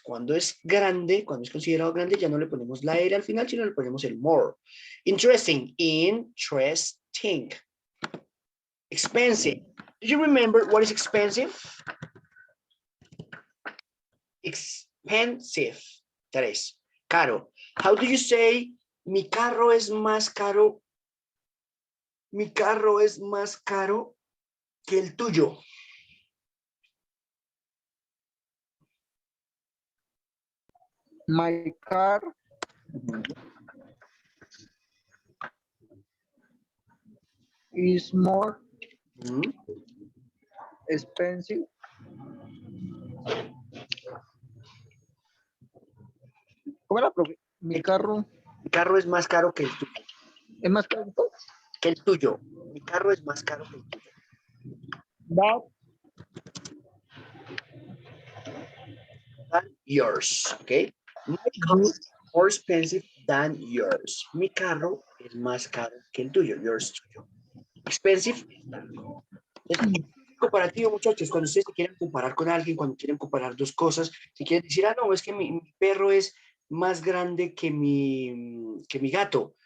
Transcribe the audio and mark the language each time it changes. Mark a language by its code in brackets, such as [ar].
[es] Cuando es grande, cuando es considerado grande, ya no le ponemos la R al final, sino le ponemos el more. [en] Interesting, interesting. Expensive. Do you remember what is expensive? Expensive. 3. Caro. How do you say, [es] mi carro es más caro? Mi carro es más caro que el tuyo. [en] My car is more expensive. [es] ¿Cómo era, profe? Mi carro Mi carro es más caro que el tuyo. es más caro Que el tuyo. Mi carro es más caro que el tuyo. [en] that than yours, okay? My car is more expensive than yours. [es] Mi carro es más caro que el tuyo, yours tuyo. Expensive. Es comparativo, muchachos, cuando ustedes se quieren comparar con alguien, cuando quieren comparar dos cosas, si quieren decir, ah, no, es que mi perro es más grande que mi gato.